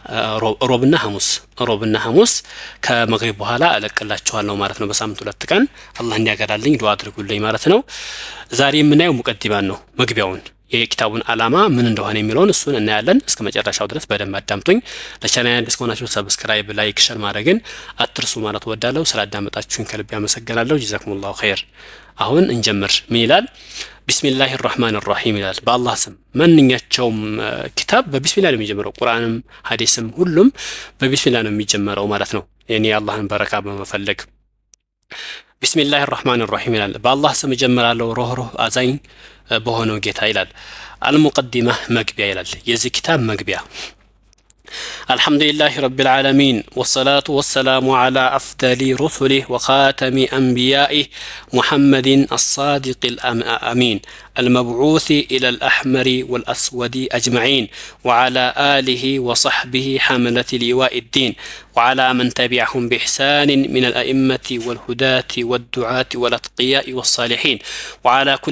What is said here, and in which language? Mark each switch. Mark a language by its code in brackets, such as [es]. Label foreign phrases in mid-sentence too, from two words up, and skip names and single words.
[am] ሮብና ሐሙስ ከመግሪብ በኋላ አለቅላችኋለሁ ማለት ነው በሳምንት 2 ቀን አላህ እንዲያገራልኝ ዱአ አድርጉልኝ ማለት ነው ዛሬ የምናየው ሙቀዲማን ነው መግቢያውን የኪታቡን ዓላማ ምን እንደሆነ የሚለውን እሱን እናያለን እስከ መጨረሻው ድረስ በደንብ አዳምጡኝ ለቻናሌ አዲስ ከሆናችሁ [en] subscribe like share [am] ማድረግን አትርሱ ማለት ወዳለሁ ስላዳመጣችሁኝ ከልብ ያመሰግናለሁ [ar] جزاكم الله خير [am] አሁን እንጀምር ምን ይላል [ar] بسم الله الرحمن الرحيم [am] ይላል በአላህ ስም ማንኛቸውም ኪታብ በቢስሚላህ ነው የሚጀምረው ቁርአንም ሐዲስም ሁሉም በቢስሚላህ ነው የሚጀምረው ማለት ነው የኔ አላህን በረካ በመፈለግ [ar] بسم الله الرحمن الرحيم [am] ይላል በአላህ ስም ጀምራለሁ ሮህሮህ አዛኝ በሆነው ጌታ ይላል አልሙቀዲማ መግቢያ ይላል የዚህ ኪታብ መግቢያ [ar] الحمد لله رب العالمين والصلاة والسلام على أفضل رسله وخاتم أنبيائه محمد الصادق الأمين المبعوث إلى الأحمر والأسود أجمعين وعلى آله وصحبه حملة لواء الدين وعلى من تبعهم بإحسان من الأئمة والهداة والدعاة والأتقياء والصالحين وعلى كل